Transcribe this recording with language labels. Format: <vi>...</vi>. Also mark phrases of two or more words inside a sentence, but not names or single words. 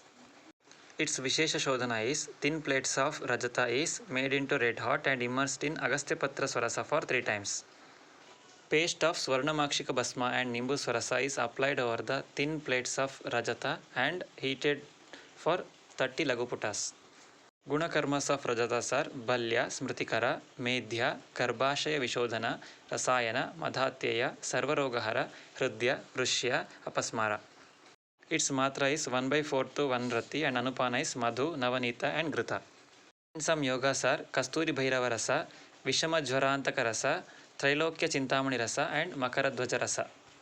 <en>Its Vishesha Shodhana is thin plates of Rajata is made into red hot and immersed in Agasthyapatra Swarasa for 3 times. Paste of Swarnamakshika Bhasma and Nimbu Swarasa is applied over the thin plates of Rajata and heated for 30 Laguputas. Gunakarmas of Rajatas are Balya, Smritikara, Medhya, Garbhashaya Vishodhana, Rasayana, Madhatyaya, Sarvarogahara, Hrudya, Vrushya, Apasmara. Its Matra is 1/4 to 1 Rati and Anupana is Madhu, Navanita and Grita. In some yogas are Kasturi Bhairava Rasa, Vishama Jvarantaka Rasa, Trailokya Chintamani Rasa and Makaradhvaja Rasa.</en>